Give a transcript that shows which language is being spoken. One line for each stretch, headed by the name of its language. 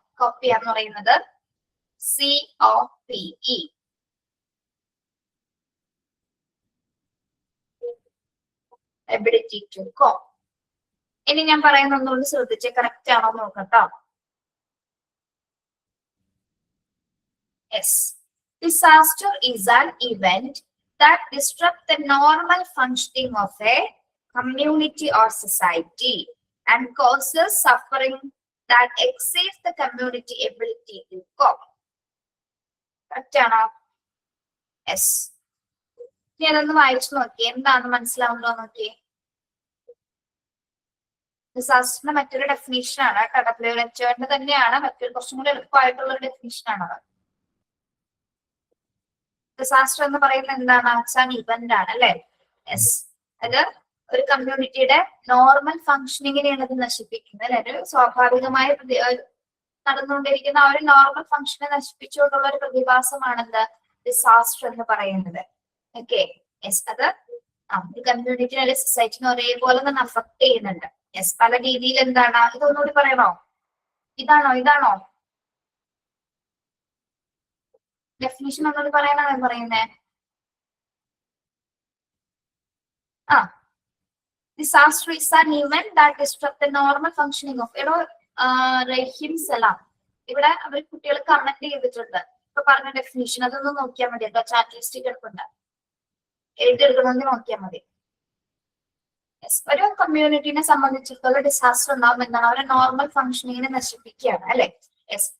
Malayalam: Copy എന്ന് പറയുന്നത് C-O-P-E.
English: Ability to cope.
Malayalam: ഇനി ഞാൻ പറയുന്ന ഒന്നുകൂടി ശ്രദ്ധിച്ച് കറക്റ്റ് ആണോ നോക്കട്ടോ.
English: Yes. Disaster is an event that disrupts the normal functioning of a community or society and causes suffering that exceeds the community ability to cope.
Malayalam: Correct ആണോ? Yes. ഇനി അതൊന്ന് വായിച്ചു നോക്കി, എന്താണെന്ന് മനസ്സിലാവുണ്ടോ നോക്കി. ഡിസാസ്റ്ററിന്റെ മറ്റൊരു ഡെഫിനേഷൻ ആണ് കേട്ടോ. WHO തന്നെയാണ്, മറ്റൊരു കുറച്ചും കൂടി എളുപ്പമായിട്ടുള്ള ഒരു ഡെഫിനേഷൻ ആണ്. ഡിസാസ്റ്റർ എന്ന് പറയുന്നത് എന്താണ്? ഇവന്റ് ആണ് അല്ലെ? യെസ്. അത് ഒരു കമ്മ്യൂണിറ്റിയുടെ നോർമൽ ഫങ്ഷനിങ്ങിനെയാണ് അത് നശിപ്പിക്കുന്നത് അല്ലെ. ഒരു സ്വാഭാവികമായ നടന്നുകൊണ്ടിരിക്കുന്ന ആ ഒരു നോർമൽ ഫങ്ഷനെ നശിപ്പിച്ചുകൊണ്ടുള്ള ഒരു പ്രതിഭാസമാണെന്ത് ഡിസാസ്റ്റർ എന്ന് പറയുന്നത്. Okay, yes. അത് ഒരു കമ്മ്യൂണിറ്റിനെ അല്ലെങ്കിൽ സൊസൈറ്റിനെ ഒരേപോലെ തന്നെ അഫക്ട് ചെയ്യുന്നുണ്ട്. യെസ്, പല രീതിയിൽ. എന്താണ് ഇതൊന്നുകൂടി പറയണോ? ഇതാണോ ഡെഫിനിഷൻ ഒന്നുകൂടി പറയാനാണ് പറയുന്നേ.
English: Disaster is an event that disrupts the normal functioning of.
Malayalam: റഹീം സലാം ഇവിടെ അവർ കുട്ടികൾ കമന്റ് ചെയ്തിട്ടുണ്ട്. ഇപ്പൊ പറഞ്ഞ ഡെഫിനിഷൻ അതൊന്ന് നോക്കിയാൽ മതി കേട്ടോ. ചാറ്റ് ലിസ്റ്റ് കിടപ്പുണ്ട്, എഴുതിയെടുക്കണമെങ്കിൽ നോക്കിയാൽ മതി. Yes. ഒരു കമ്മ്യൂണിറ്റിനെ സംബന്ധിച്ചിടത്തോളം ഡിസാസ്റ്റർ ഉണ്ടാകുമ്പോൾ എന്താണ് അവരെ നോർമൽ ഫങ്ഷനിങ്ങിനെ നശിപ്പിക്കുകയാണ് അല്ലെ. യെസ്.